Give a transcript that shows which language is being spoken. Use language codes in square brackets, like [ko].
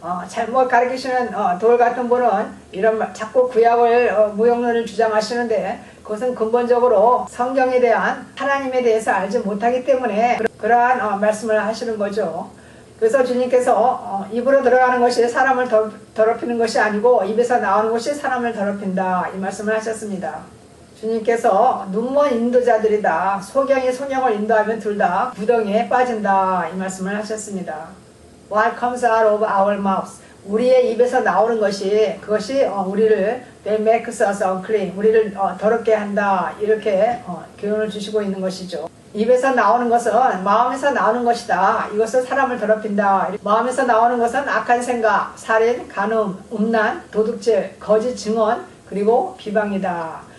[ko] 잘못 가르치시는 돌 같은 분은 이런 자꾸 구약을 무용론을 주장하시는데 그것은 근본적으로 성경에 대한 하나님에 대해서 알지 못하기 때문에 그러한 말씀을 하시는 거죠. 그래서 주님께서 입으로 들어가는 것이 사람을 더럽히는 것이 아니고 입에서 나오는 것이 사람을 더럽힌다 이 말씀을 하셨습니다. 주님께서 눈먼 인도자들이다. 소경이 소경을 인도하면 둘 다 구덩이에 빠진다. 이 말씀을 하셨습니다. [en] What comes out of our mouths. [ko] 우리의 입에서 나오는 것이 그것이 우리를 [en] they make us unclean. [ko] 우리를 더럽게 한다. 이렇게 교훈을 주시고 있는 것이죠. 입에서 나오는 것은 마음에서 나오는 것이다. 이것은 사람을 더럽힌다. 마음에서 나오는 것은 악한 생각, 살인, 간음, 음란, 도둑질, 거짓 증언, 그리고 비방이다.